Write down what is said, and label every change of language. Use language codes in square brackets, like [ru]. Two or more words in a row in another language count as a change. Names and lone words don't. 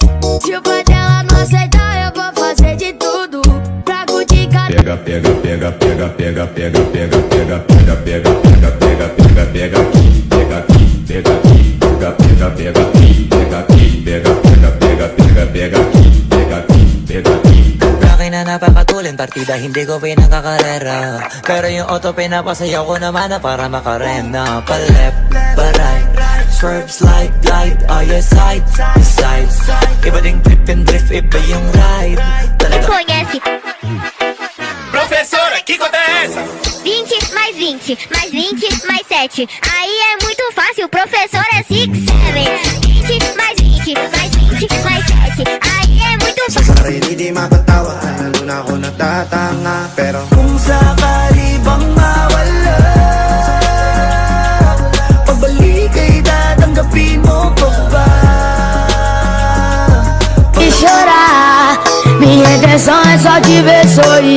[pt] Se o pai dela não aceitar, eu vou fazer de tudo pra curtir cada... Pega, pega, pega, pega, pega, pega, pega, pega, pega, pega, pega, pega, pega, pega aqui, pega aqui, pega aqui, pega, pega, pega aqui, pega aqui, pega, pega, pega, pega, pega aqui, pega aqui, pega aqui. [tl] Akin na napakatulin partida, hindi ko pinakakarera. Pero yung auto pinapasayaw ko naman na para makarena. Pa-left, [en] pa-right, swerve, slide, glide. Oh yeah, side, side. [tl] Iba ding [en] trip and drift, [tl] iba yung ride. Talaga [pt] Conhece Professora, que conta é essa? 20 mais 20, mais 20 mais 7. Aí é muito fácil, o professor é 6, 7. 20 mais 20, mais 20 mais 7. Aí é muito [tl] Sa sarili di mapatawa, lalo na ako natatanga. Pero kung sakali bang mawala, pagbalik ay tatanggapin mo pa ba? [pt] E chorar, minha intenção é só te ver sorrir.